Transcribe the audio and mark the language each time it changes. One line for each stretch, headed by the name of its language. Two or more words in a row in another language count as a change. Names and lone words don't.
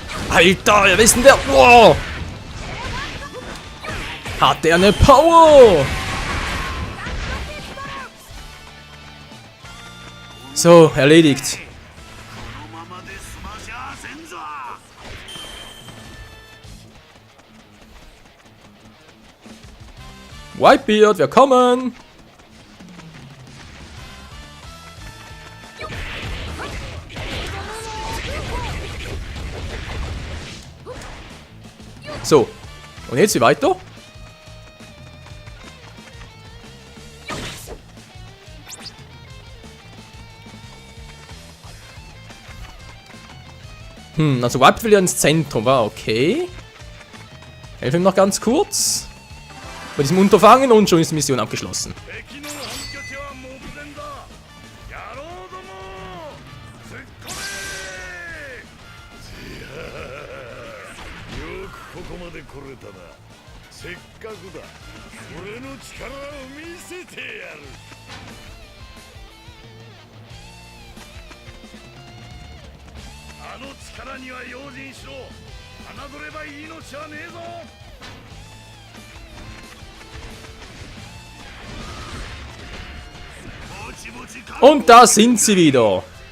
German: Alter, wer ist denn der? Wow. Hat der eine Power? So, erledigt.
Japanese: このままで済ましゃあせんぞ。
German: Whitebeard, wir kommen. So, und jetzt wie weiter? Also White will ja ins Zentrum, war okay. Helfen ihm noch ganz kurz. Bei diesem Unterfangen und schon ist die Mission abgeschlossen.
Japanese: 敵の本拠地は目前だ。野郎ども、突っ込め。よくここまで来れたな。せっかくだ。俺の力を見せてやる。あの力には用心しろ。侮れば命はねえぞ。
German: Und da sind sie wieder.